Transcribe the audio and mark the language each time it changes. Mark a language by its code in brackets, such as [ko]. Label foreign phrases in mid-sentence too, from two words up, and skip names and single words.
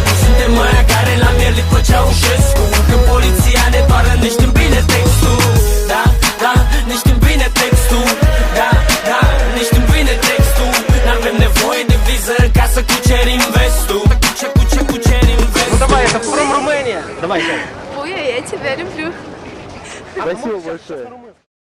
[ro] Suntem aia care la mierlit pe Ceaușescu. Când poliția ne pară, ne știm bine textul. Da, da, ne știm bine textul. Da, da, ne știm bine textul. N-avem nevoie de viză ca să cucerim vestul. Cucerim vestul. [ru] Ну давай, это [en] from Romania. [ru] Давай, Ой, я тебя люблю. Спасибо большое.